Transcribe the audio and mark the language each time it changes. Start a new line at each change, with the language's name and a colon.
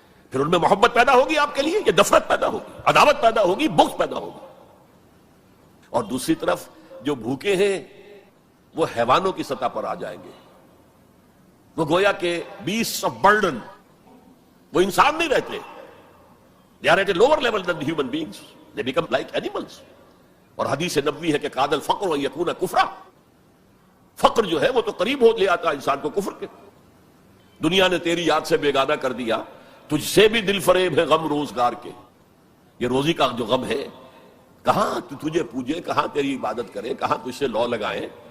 Urdu: پھر ان میں محبت پیدا ہوگی آپ کے لیے, یا نفرت پیدا ہوگی, عداوت پیدا ہوگی, بغض پیدا ہوگی. اور دوسری طرف جو بھوکے ہیں وہ حیوانوں کی سطح پر آ جائیں گے. وہ گویا کہ
English: beast of burden,
Urdu: وہ انسان نہیں رہتے.
English: They are at a lower level than the human beings. They become like animals.
Urdu: اور حدیث نبوی ہے کہ
Arabic: قاد الفقر ان یکون کفرا.
Urdu: فقر جو ہے وہ تو قریب ہو لے آتا انسان کو کفر کے. دنیا نے تیری یاد سے بیگانہ کر دیا, تجھ سے بھی دل فریب ہے غم روزگار کے. یہ روزی کا جو غم ہے, کہاں تجھے پوجے, کہاں تیری عبادت کرے, کہاں تجھ سے لو لگائیں.